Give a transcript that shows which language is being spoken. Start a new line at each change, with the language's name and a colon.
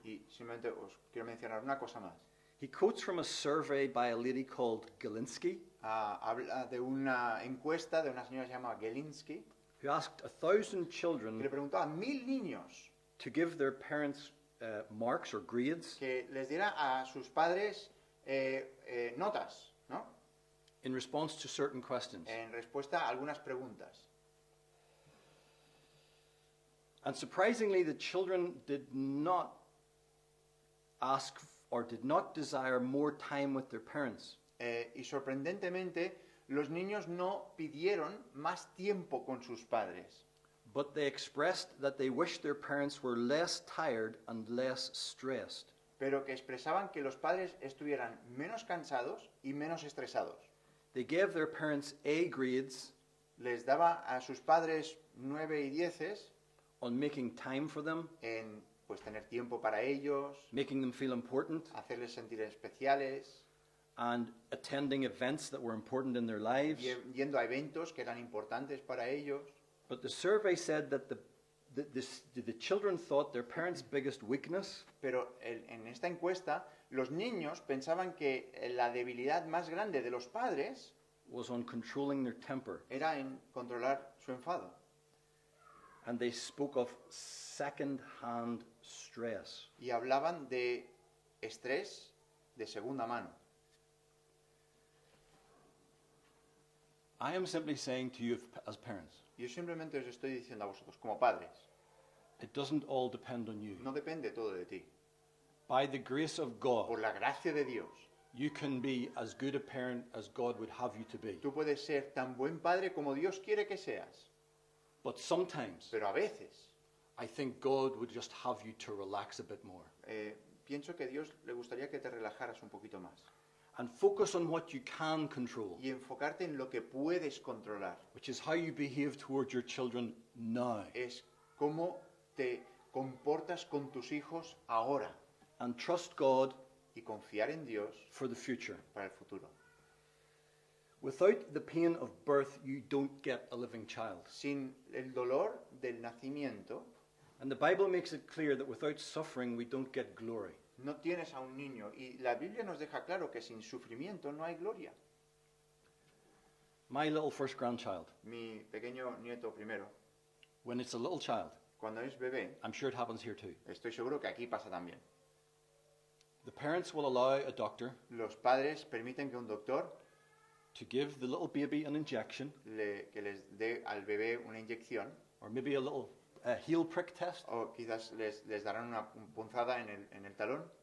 Spanish: Y simplemente os quiero mencionar una cosa más.
English: He quotes from a survey by a lady called Galinsky,
Spanish: Habla de una encuesta de una señora que se llama Gelinsky,
English: who asked 1,000
Spanish: que
English: children
Spanish: le preguntó a 1000 niños
English: to give their parents marks or grades
Spanish: que les diera a sus padres notas, ¿no?
English: in response to certain questions.
Spanish: En respuesta a algunas preguntas.
English: And surprisingly, the children did not ask or did not desire more time with their parents.
Spanish: Y sorprendentemente, los niños no pidieron más tiempo con sus padres,
English: But they expressed that they wished their parents were less tired and less stressed.
Spanish: pero que expresaban que los padres estuvieran menos cansados y menos estresados.
English: They gave their parents A grades
Spanish: Les daba a sus padres 9 y 10
English: on making time for them,
Spanish: en pues tener tiempo para ellos,
English: making them feel important,
Spanish: hacerles sentir especiales,
English: and attending events that were important in their lives.
Spanish: yendo a eventos que eran importantes para ellos.
English: But the survey said that the children thought their parents' biggest weakness
Spanish: Pero en esta encuesta, los niños pensaban que la debilidad más grande de los padres
English: was on controlling their temper.
Spanish: era en controlar su enfado.
English: And they spoke of second-hand stress.
Spanish: Y hablaban de estrés de segunda mano.
English: I am simply saying to you as parents,
Spanish: Yo simplemente os estoy diciendo a vosotros, como padres,
English: it doesn't all depend on you.
Spanish: no depende todo de ti.
English: By the grace of God,
Spanish: Por la gracia de Dios,
English: you can be as good a parent as God would have you to be.
Spanish: tú puedes ser tan buen padre como Dios quiere que seas.
English: But sometimes,
Spanish: Pero a veces,
English: I think God would just have you to relax a bit more
Spanish: Pienso que Dios le gustaría que te relajaras un poquito más
English: and focus on what you can control,
Spanish: y enfocarte en lo que puedes controlar.
English: which is how you behave towards your children now.
Spanish: Es cómo te comportas con tus hijos ahora
English: And trust God
Spanish: y confiar en Dios
English: for the future.
Spanish: para el futuro.
English: Without the pain of birth, you don't get a living child.
Spanish: Sin el dolor del nacimiento,
English: And the Bible makes it clear that without suffering, we don't get glory.
Spanish: no tienes a un niño. Y la Biblia nos deja claro que sin sufrimiento no hay gloria.
English: My little first grandchild,
Spanish: Mi pequeño nieto primero,
English: when it's a little child,
Spanish: cuando es bebé,
English: I'm sure it happens here too.
Spanish: estoy seguro que aquí pasa también.
English: The parents will allow a doctor
Spanish: Los padres permiten que un doctor
English: to give the little baby an injection
Spanish: que les dé al bebé una inyección
English: or maybe a little heel prick test,
Spanish: o quizás les darán una punzada en el talón